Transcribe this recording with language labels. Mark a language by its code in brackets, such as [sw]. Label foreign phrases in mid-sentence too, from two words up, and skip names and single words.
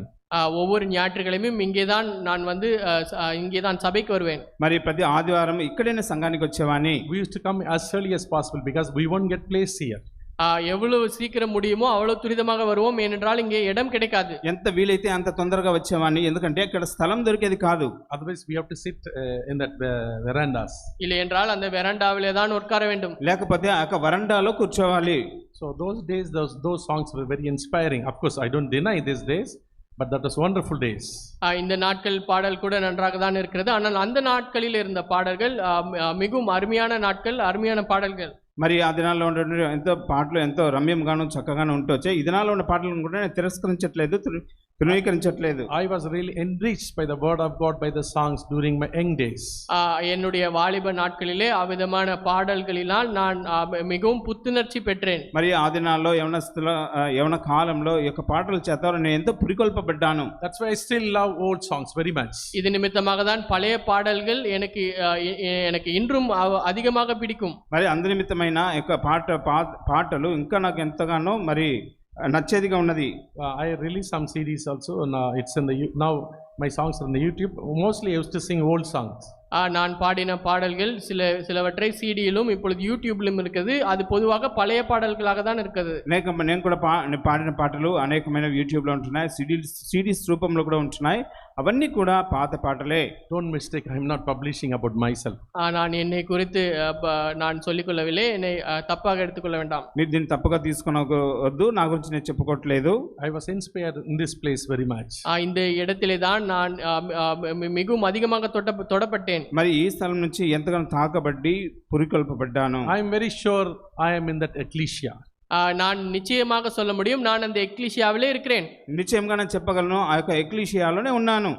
[ta] ஒவ்வொரு ஞாயிற்றுக்கிழமையும் இங்கேதான் நான் வந்து இங்கேதான் சபைக்கு வருவேன். [te] మరి ప్రతి ఆదివారం ఇక్కడనే సంఘానికి వచ్చేవాని. [en] We used to come as early as possible because we won't get place here. [ta] எவ்வளவு சீக்கிரம் முடியுமோ அவ்வளவு துரிதமாக வருவோம், ஏனென்றால் இங்கே இடம் கிடைக்காது. [te] ఎంత వీలైతే అంత తొందరగా వచ్చేవాని, ఎందుకంటే ఇక్కడ స్థలం దొరికేది కాదు. [en] Otherwise we have to sit in that verandas. [ta] இல்லை என்றால் அந்த வெராண்டாவிலே தான் உட்கார வேண்டும். [te] లేకపోతే ఆ వరండాలో కూర్చోవాలి. [en] So those days those songs were very inspiring. Of course I don't deny these days, but that was wonderful days. [ta] இந்த நாட்கள் பாடல் கூட நன்றாக தான் இருக்கிறது, ஆனால் அந்த நாட்களில் இருந்த பாடல்கள் மிகவும் அருமையான நாட்கள், அருமையான பாடல்கள். [te] మరి ఆ దినాల్లో ఉండే ఎంతో పాటలు ఎంతో రమ్యంగాను చక్కగాను ఉంటూ వచ్చాయి. ఈ దినాల్లో ఉన్న పాటలను కూడా నేను తిరస్కరించట్లేదు, తృణీకరించట్లేదు. [en] I was really enriched by the word of God, by the songs during my young days. [ta] என்னுடைய வாலிப நாட்களிலே அவ்விதமான பாடல்களினால் நான் மிகவும் புத்துணர்ச்சி பெற்றேன். [te] మరి ఆ దినాల్లో యవన కాలంలో ఈ యొక్క పాటల చేత నేను ఎంతో పురికొల్పబడ్డాను. [en] That's why I still love old songs very much. [ta] இது நிமித்தமாக தான் பழைய பாடல்கள் எனக்கு இன்றும் அதிகமாக பிடிக்கும். [te] మరి అందు నిమిత్తమైన యొక్క పాటలు ఇంకా నాకు ఎంతగానో మరి నచ్చేదిగా ఉన్నది. [en] I release some CDs also. It's in the now my songs are in the YouTube. Mostly I used to sing old songs. [ta] நான் பாடின பாடல்கள் சிலவற்றை சிடியிலும் இப்பொழுது யூடியூப்லும் இருக்குது. அது பொதுவாக பழைய பாடல்களாக தான் இருக்குது. [te] నేను కూడా పాడిన పాటలు అనేకమైన యూట్యూబ్లో ఉంటున్నాయి, సిడీస్ రూపంలో కూడా ఉంటున్నాయి. అవన్నీ కూడా పాత పాటలే. [en] Don't mistake, I am not publishing about myself. [ta] நான் என்னை குறித்து நான் சொல்லிக்கொள்ளவில்லை, என்னை தப்பாக எடுத்துக்கொள்ள வேண்டாம். [te] మీరు దీన్ని తప్పుగా తీసుకొనవద్దు, నా గురించి నేను చెప్పుకోవట్లేదు. [en] I was inspired in this place very much. [ta] இந்த இடத்திலே தான் நான் மிகவும் அதிகமாக தொடப்பட்டேன். [te] మరి ఈ స్థలం నుంచి ఎంతగానో తాకబడి పురికొల్పబడ్డాను. [en] I am very sure I am in that ecclesia. [ta] நான் நிச்சயமாக சொல்ல முடியும், நான் அந்த எக்லீசியாவிலே இருக்கிறேன். [te] నిశ్చయంగా నేను చెప్పగలను, ఆ యొక్క ఎక్లీషియాలోనే ఉన్నాను.